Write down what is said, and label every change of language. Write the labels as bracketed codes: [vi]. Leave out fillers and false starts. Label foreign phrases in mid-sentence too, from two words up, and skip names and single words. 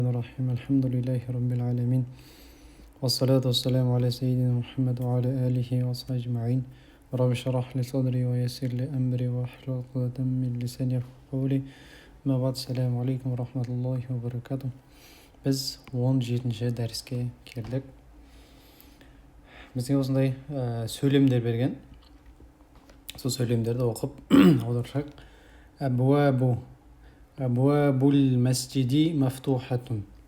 [ar] الرحيم الحمد لله رب العالمين والصلاة والسلام على سيدنا محمد وعلى آله وصحبه أجمعين رب اشرح لي صدري ويسر لي أمري واحلل عقدة من لساني يفقهوا قولي ما بعد السلام عليكم ورحمة الله وبركاته. [kk] Biz 17-ші дәріске келдік. Бізге осындай сөйлемдер берген. Сол сөйлемдерді оқып аударсақ. [ar] أبواب المسجد مفتوحة.